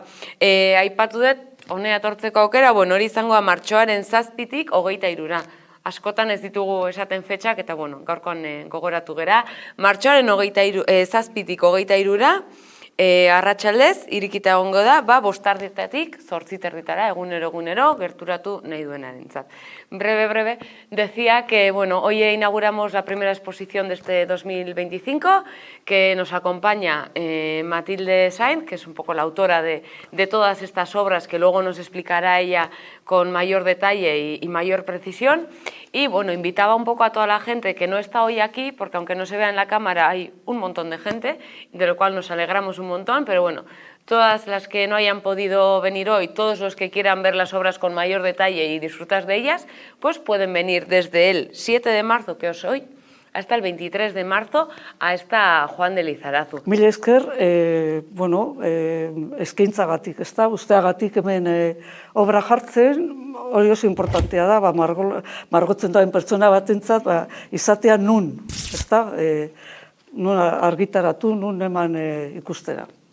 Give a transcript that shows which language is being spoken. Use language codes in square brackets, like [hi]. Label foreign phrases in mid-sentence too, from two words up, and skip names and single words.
[eu] Aipatu dut, honea etortzeko aukera, hori izangoa martxoaren 7tik 23ra. Askotan ez ditugu esaten fetxak, eta gaurkoan gogoratu gera. Martxoaren 7tik 23ra, arratsaldez, irikita egongo da, 5:00 8:30 egunero, gerturatu nahi duenarentzat. [es] Breve, decía que, hoy inauguramos la primera exposición de este 2025, que nos acompaña Matilde Sainz, que es un poco la autora de todas estas obras, que luego nos explicará ella con mayor detalle y mayor precisión. Y invitaba un poco a toda la gente que no está hoy aquí, porque aunque no se vea en la cámara hay un montón de gente, de lo cual nos alegramos un montón, pero todas las que no hayan podido venir hoy, todos los que quieran ver las obras con mayor detalle y disfrutar de ellas, pues pueden venir desde el 7 de marzo, que es hoy, hasta el 23 de marzo, a esta Juan de Lizarazu. [eu] Mil esker, eskaintzagatik, ez da, usteagatik hemen obra jartzen, hori oso importantea da, margotzen duen pertsona batentzat, izatea nun, ez da, nun argitaratu, nun eman ikustera.